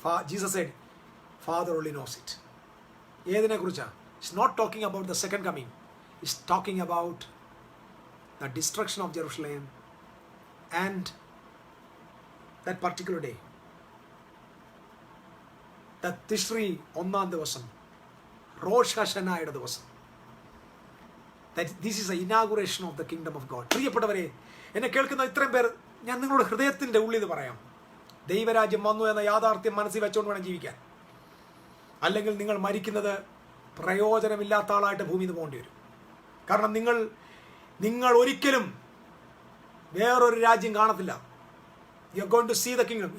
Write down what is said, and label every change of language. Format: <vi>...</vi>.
<en>Jesus said, Father only knows it.</en> <ml>ഏതിനെ കുറിച്ചാണ്?</ml> <en>It's not talking about the second coming. It's talking about the destruction of Jerusalem and that particular day. That</en> <ml>Tishri ഒന്നാം ദിവസം, റോഷ് ഹഷനായുടെ ദിവസം.</ml> <en>That this is the inauguration of the kingdom of God.</en> <ml>പ്രിയപ്പെട്ടവരെ, എന്നെ കേൾക്കുന്ന ഇത്രയും പേർ, ഞാൻ നിങ്ങളുടെ ഹൃദയത്തിൻ്റെ ഉള്ളിൽ പറയാം, ദൈവരാജ്യം വന്നു എന്ന യാഥാർത്ഥ്യം മനസ്സിൽ വെച്ചുകൊണ്ട് വേണം ജീവിക്കാൻ. അല്ലെങ്കിൽ നിങ്ങൾ മരിക്കുന്നത് പ്രയോജനമില്ലാത്ത ആളായിട്ട് ഭൂമിയിൽ നിന്ന് പോകേണ്ടി വരും. കാരണം നിങ്ങൾ ഒരിക്കലും വേറൊരു രാജ്യം കാണത്തില്ല.</ml> <en>You are going to see the kingdom.</en>